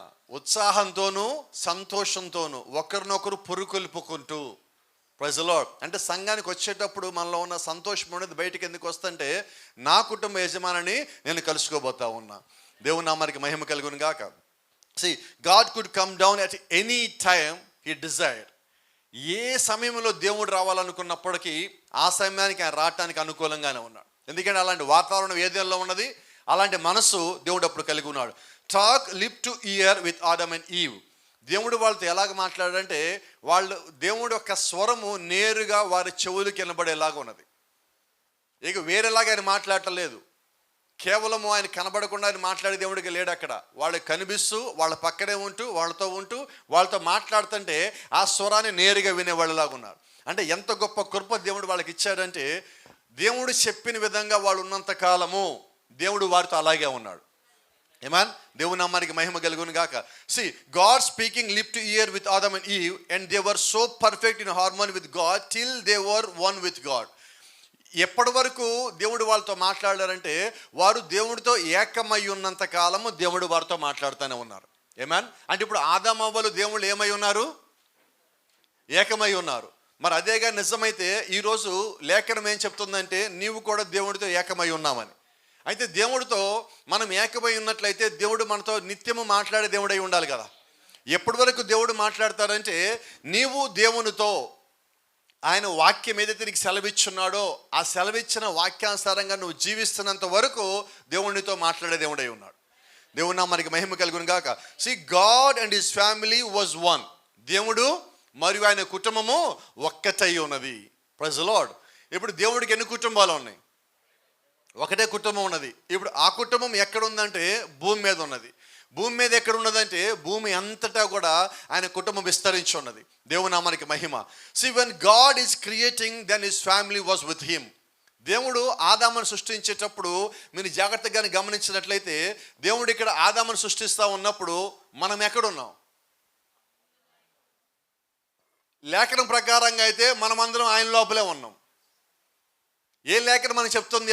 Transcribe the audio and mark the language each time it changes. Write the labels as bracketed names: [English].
[Telugu] ఉత్సాహంతోనూ సంతోషంతోనూ ఒకరినొకరు పురుకొల్పుకుంటూ. [English] Praise the Lord. [Telugu] అంటే సంఘానికి వచ్చేటప్పుడు మనలో ఉన్న సంతోషం అనేది బయటికి ఎందుకు వస్తుంటే, నా కుటుంబ యజమానిని నేను కలుసుకోబోతా ఉన్నా. దేవుని నామానికి మహిమ కలుగును గాక. [English] See, God could come down at any time he desired. [Telugu] ఏ సమయంలో దేవుడు రావాలనుకున్నప్పటికీ ఆ సమయానికి ఆయన రావటానికి అనుకూలంగానే ఉన్నాడు. ఎందుకంటే అలాంటి వాతావరణం ఏదేలో ఉన్నది, అలాంటి మనసు దేవుడు అప్పుడు కలిగి ఉన్నాడు. [English] Talk lip to ear with Adam and Eve. [Telugu] దేవుడు వాళ్ళతో ఎలాగ మాట్లాడాడంటే, దేవుడు యొక్క స్వరము నేరుగా వారి చెవులకు వినబడేలాగా ఉన్నది. ఇక వేరేలాగా ఆయన మాట్లాడలేదు. కేవలము ఆయన కనబడకుండా ఆయన మాట్లాడే దేవుడికి లేడు అక్కడ. వాళ్ళకి కనిపిస్తూ వాళ్ళ పక్కనే ఉంటూ వాళ్ళతో మాట్లాడుతుంటే ఆ స్వరాన్ని నేరుగా వినేవాళ్ళలాగా ఉన్నారు. అంటే ఎంత గొప్ప కృప దేవుడు వాళ్ళకి ఇచ్చాడంటే, దేవుడు చెప్పిన విధంగా వాళ్ళు ఉన్నంత కాలము దేవుడు వారితో అలాగే ఉన్నాడు. ఆమేన్. దేవుని నామానికి మహిమ కలుగును గాక. [English] See, God speaking lip to ear with Adam and Eve, and they were so perfect in harmony with God till they were one with God. [Telugu] ఎప్పటి వరకు దేవుడు వాళ్ళతో మాట్లాడారంటే, వారు దేవుడితో ఏకమై ఉన్నంత కాలము దేవుడు వారితో మాట్లాడుతూనే ఉన్నారు. ఆమేన్. అంటే ఇప్పుడు ఆదాము అవ్వలు దేవుళ్ళు ఏమై ఉన్నారు? ఏకమై ఉన్నారు. మరి అదేగా నిజమైతే ఈరోజు లేఖనం ఏం చెప్తుందంటే, నీవు కూడా దేవుడితో ఏకమై ఉన్నామని. అయితే దేవుడితో మనం ఏకమై ఉన్నట్లయితే దేవుడు మనతో నిత్యము మాట్లాడే దేవుడై ఉండాలి కదా. ఎప్పటి వరకు దేవుడు మాట్లాడతారంటే, నీవు దేవునితో ఆయన వాక్యం ఏదైతే నీకు సెలవిచ్చున్నాడో ఆ సెలవిచ్చిన వాక్యానుసారంగా నువ్వు జీవిస్తున్నంత వరకు దేవునితో మాట్లాడే దేవుడై ఉన్నాడు. దేవుని నామానికి మహిమ కలుగును గాక. [English] See, God and his family was one. [Telugu] దేవుడు మరియు ఆయన కుటుంబము ఒక్కటై ఉన్నది. [English] Praise the Lord. [Telugu] ఇప్పుడు దేవుడికి ఎన్ని కుటుంబాలు ఉన్నాయి? ఒకటే కుటుంబం ఉన్నది. ఇప్పుడు ఆ కుటుంబం ఎక్కడ ఉందంటే భూమి మీద ఉన్నది. భూమి మీద ఎక్కడ ఉన్నదంటే భూమి అంతటా కూడా ఆయన కుటుంబం విస్తరించి ఉన్నది. దేవుని నామానికి మహిమ. [English] See, when God is creating, then his family was with him. [Telugu] దేవుడు ఆదామును సృష్టించేటప్పుడు మీరు జాగ్రత్తగా గమనించినట్లయితే, దేవుడు ఇక్కడ ఆదామును సృష్టిస్తూ ఉన్నప్పుడు మనం ఎక్కడున్నాం? లేఖనం ప్రకారంగా అయితే మనమందరం ఆయన లోపలే ఉన్నాం. ఏ లేఖనం మనకు చెప్తుంది?